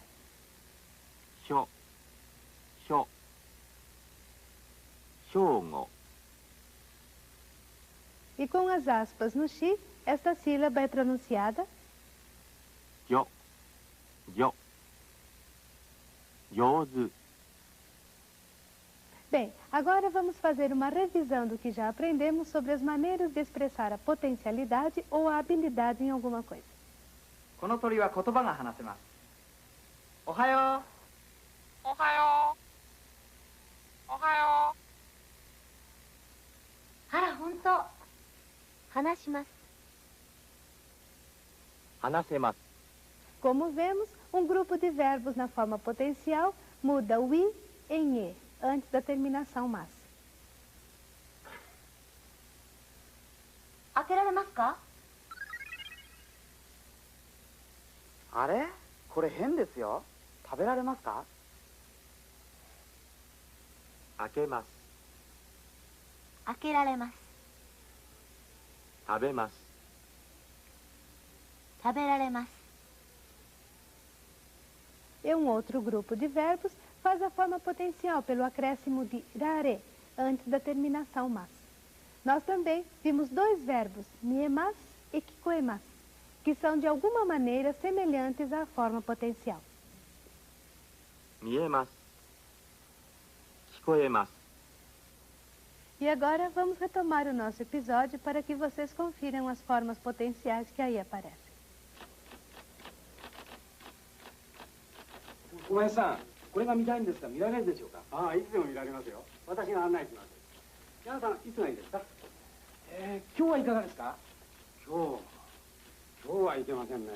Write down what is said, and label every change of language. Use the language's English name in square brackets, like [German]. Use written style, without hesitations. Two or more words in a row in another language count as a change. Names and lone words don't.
[Japanese] しょしょ正午 [Portuguese] E com as aspas no shi, esta sílaba é pronunciada [Japanese] よよ上手 [Portuguese] Bem, agora vamos fazer uma revisão do que já aprendemos sobre as maneiras de expressar a potencialidade ou a habilidade em alguma coisa. [Japanese] この鳥は言葉が話せます。おはよう。おはよう。おはよあら、本当。話します。話せます [Portuguese] Como vemos, um grupo de verbos na forma potencial muda o i em e, antes da terminação mas. [Japanese] 開けられますか？あれこれ変ですよ。食べられますか？開けます開けられます。食べます食べられます。 [Portuguese] E um outro grupo de verbos faz a forma potencial pelo acréscimo de rare, antes da terminação mas. Nós também vimos dois verbos, miemas e kikoemas, que são de alguma maneira semelhantes à forma potencial. [Japanese] 見えます聞こえます E agora vamos retomar o nosso episódio para que vocês confiram as formas potenciais que aí aparecem. 小林さん、これが見たいんですが見られるでしょうか。ああ、いつでも見られますよ。私が案内します。皆さん、いつがいいですか。今日はいかがですか？今日はいけませんね。